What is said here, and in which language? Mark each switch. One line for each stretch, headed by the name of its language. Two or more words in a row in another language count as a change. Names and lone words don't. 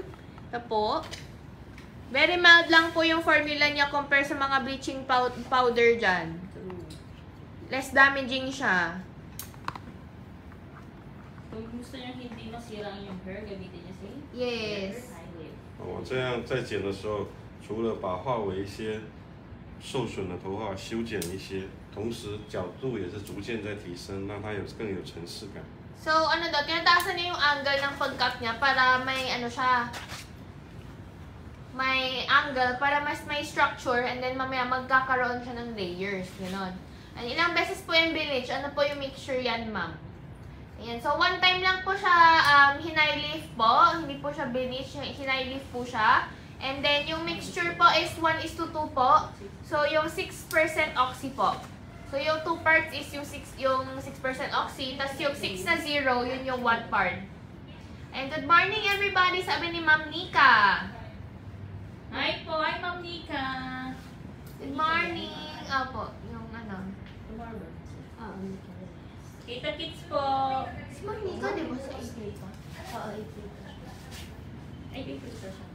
Filipino: Ito po.
English: Very mild
Filipino: lang po yung formula niya compare sa mga
English: bleaching powder
Filipino: dyan.
English: Less damaging siya.
Filipino: Kung gusto nyo hindi masira ang yung hair, gamitin nyo si Yes. Highlight.
Chinese: 我这样在剪的时候，除了把发尾一些受损的头发修剪一些，同时角度也是逐渐在提升，让它更有层次感。
Filipino: So, ano daw, tinataasan niya yung angle ng pag-cut niya para may ano siya, may angle para mas may
English: structure and then
Filipino: mamaya magkakaroon siya ng layers. Ganon. And ilang beses po yung bleach, ano po yung mixture yan, ma'am? Ayan. So, one time lang po siya hinay leaf po. Hindi po siya bleach, hinay leaf po siya. And then, yung mixture po is 1:2 po. So, yung 6% oxy po. So, yung 2 parts is yung 6% oxy. Tapos yung 6 na 0, yun yung 1 part.
English: And good morning, everybody,
Filipino: sabi ni Ma'am Nika. Hi po! Hi, Ma'am Nika!
English: Good morning.
Filipino: Opo, yung ano. barber. May kaya. Kita Kits po. Si Monica, di ba sa April pa? Oo, ipito. Ay, dito siya.